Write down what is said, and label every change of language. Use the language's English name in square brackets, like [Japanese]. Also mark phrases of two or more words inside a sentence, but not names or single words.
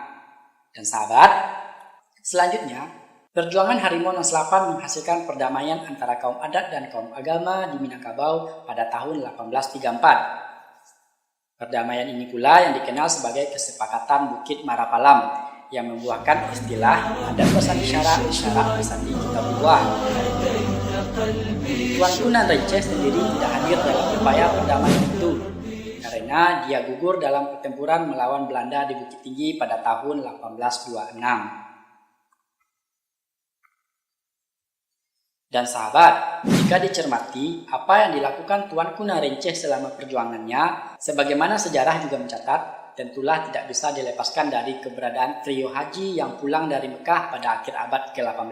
[Indonesian] Dan sahabat, selanjutnya, perjuangan Harimau Nan Salapan menghasilkan perdamaian antara kaum adat dan kaum agama di Minangkabau pada tahun 1834. Perdamaian ini pula yang dikenal sebagai Kesepakatan Bukit Marapalam yang membuahkan istilah [Minangkabau] adat basandi syarak, syarak basandi kita buah. [Indonesian] Tuanku Nan Renceh sendiri tidak hadir dalam upaya perdamaian itu karena dia gugur dalam pertempuran melawan Belanda di Bukit Tinggi pada tahun 1826. Dan sahabat, jika dicermati apa yang dilakukan Tuanku Narenceh selama perjuangannya, sebagaimana sejarah juga mencatat, tentulah tidak bisa dilepaskan dari keberadaan trio haji yang pulang dari Mekah pada akhir abad ke-18.